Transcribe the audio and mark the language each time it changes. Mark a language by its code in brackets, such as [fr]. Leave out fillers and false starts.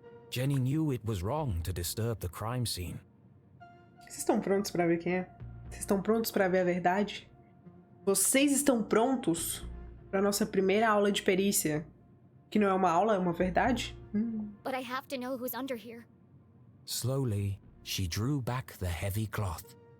[en] Jenny knew it was wrong to disturb the crime scene. [pt] Vocês estão prontos pra ver quem é? Vocês estão prontos pra ver a verdade? Vocês estão prontos pra nossa primeira aula de perícia? Que não é uma aula, é uma verdade? [en] But I have to know who's under here. Slowly, she drew back the heavy cloth.